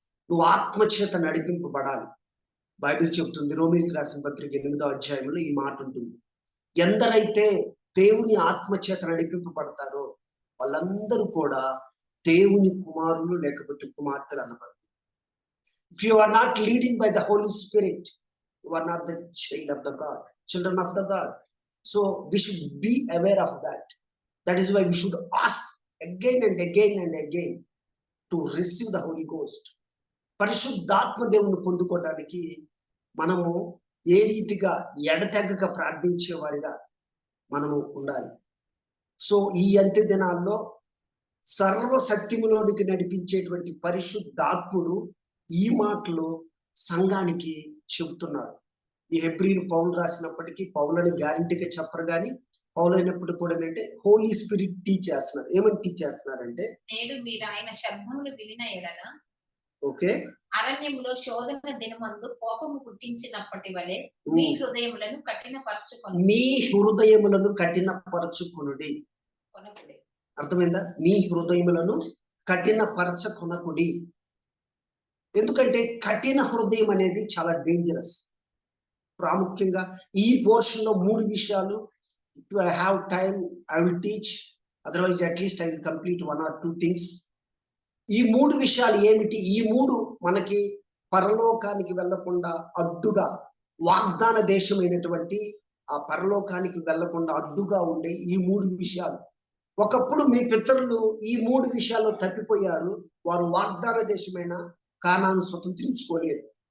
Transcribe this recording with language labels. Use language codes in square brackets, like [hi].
[te] నువ్వు ఆత్మ చేత నడిపింపబడాలి. బైబిల్ చెబుతుంది, రోమీయులకు రాసిన పత్రిక 8వ అధ్యాయంలో ఈ మాట ఉంటుంది. ఎందరైతే దేవుని ఆత్మచేత నడిపింపబడతారో వాళ్ళందరూ కూడా దేవుని కుమారులు లేకపోతే కుమార్తెలు అనబడతారు. [en] If you are not leading by the Holy Spirit, you are not the child of the God, children of the God. So we should be aware of that. That is why we should ask again and again and again to receive the Holy Ghost. [te] పరిశుద్ధాత్మ దేవుని పొందుకోవడానికి మనము ఏ రీతిగా ఎడతెగక ప్రార్థించే వారిగా మనము ఉండాలి. సో ఈ అంత్య దినాల్లో సర్వసత్యములోనికి నడిపించేటువంటి పరిశుద్ధాత్ముడు ఈ మాటలు సంఘానికి చెబుతున్నాడు. ఈ హెబ్రీలు పౌలు రాసినప్పటికీ పౌలని గ్యారంటీగా చెప్పరు, కానీ పౌలు అయినప్పటికీ కూడా ఏంటంటే హోలీ స్పిరిట్ టీచ్ చేస్తున్నారు. ఏమని టీచ్ చేస్తున్నారంటే, నేడు మీరు ఆయన శబ్దములు వినిన ఎడల [en] okay, [te] అరణ్యములో శోధన దినమందు కోపము పుట్టించినప్పటి వలె మీ హృదయములను కఠినపరచుకొనుడి. మీ హృదయములను కఠినపరచుకొనుడి. అర్థమైందా? మీ హృదయములను కఠినపరచుకొనకుడి. ఎందుకంటే కఠిన హృదయం అనేది చాలా డేంజరస్. ప్రాముఖ్యంగా ఈ పోర్షన్ లో 3 విషయాలు. [en] If I have time, I will teach. Otherwise, at least I will complete 1 or 2 things. [te] ఈ 3 విషయాలు ఏమిటి? ఈ 3 మనకి పరలోకానికి వెళ్లకుండా అడ్డుగా, వాగ్దాన దేశమైనటువంటి ఆ పరలోకానికి వెళ్లకుండా అడ్డుగా ఉండే ఈ 3 విషయాలు. ఒకప్పుడు మీ పితరులు ఈ 3 విషయాల్లో తప్పిపోయారు. వారు వాగ్దాన దేశమైన కానాను స్వతంత్రించుకోలేరు.